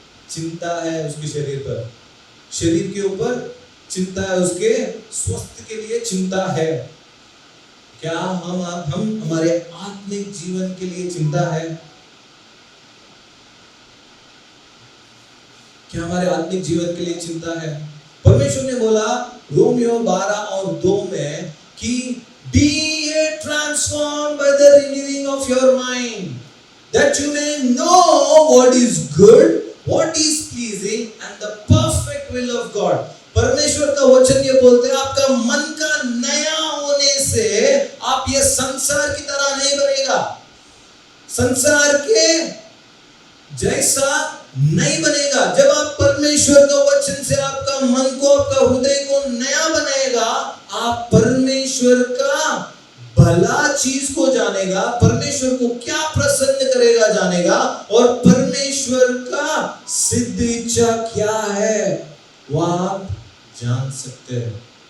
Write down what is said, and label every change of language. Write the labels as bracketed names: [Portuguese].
[Hindi] चिंता है उसके शरीर पर, शरीर के ऊपर चिंता है, उसके स्वास्थ्य के लिए चिंता है। क्या हम हमारे आत्मिक जीवन के लिए चिंता है? क्या हमारे आत्मिक जीवन के लिए चिंता है? परमेश्वर ने बोला रोमियो 12 और 2 में कि [English] be ye transformed by the renewing of your mind, that you may know what is good, what is pleasing and the perfect will of God. [Hindi] परमेश्वर का वचन ये बोलते हैं आपका मन का नया होने से आप ये संसार की तरह नहीं बनेगा, संसार के जैसा नहीं बनेगा। जब आप परमेश्वर का वचन से आपका मन को, आपका हृदय को नया बनेगा, आप परमेश्वर का भला चीज को जानेगा, परमेश्वर को क्या प्रसन्न करेगा जानेगा, और परमेश्वर का सिद्ध इच्छा क्या है वो आप जान सकते हैं।